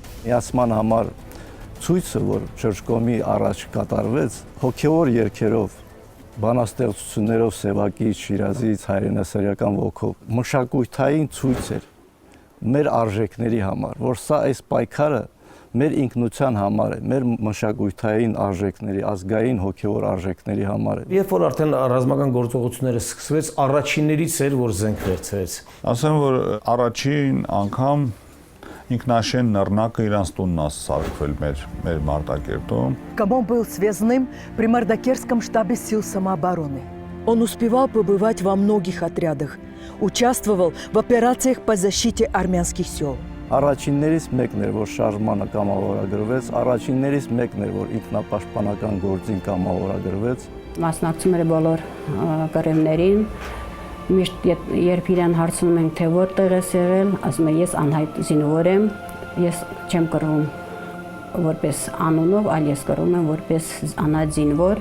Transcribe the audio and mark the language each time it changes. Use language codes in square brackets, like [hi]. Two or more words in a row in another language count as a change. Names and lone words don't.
[hy] Միացման համար ցույցը, որ Չերչկոմի առաջ կատարվեց, հոգևոր երգերով, բանաստեղծություններով Սևակից, Շիրազից, հայրենասերական ոգով, մշակութային ցույց էր մեր արժեքների համար, որ սա այս պայքարը մեր ինքնության համար է, մեր մշակութային արժեքների, ազգային հոգևոր արժեքների համար է։ Երբ որ արդեն ռազմական գործողությունները սկսվեց, առաջիններից էր, որ զենք վերցրեց։ Ասեմ, որ առաջին անգամ ինքնաշեն նռնակը իրանց տունն է սարքվել մեր Մարտակերտում։ [ru] Камо был связным при Мордокерском штабе сил самообороны. Он успевал побывать во многих отрядах, участвовал в операциях по защите армянских сел. [hy] Առաջիններից մեկն էր, որ շարժմանը կամավորագրվեց, առաջիններից մեկն էր, որ ինքնապաշտպանական գործին կամավորագրվեց։ Մասնակցում էր բոլոր կռիվներին։ Միշտ երբ իրան հարցնում ենք, թե որտեղ ես եղել, ասում է ես անհայտ զինվոր եմ, ես չեմ կռվում որպես անունով, այլ ես կռվում եմ որպես անհայտ զինվոր։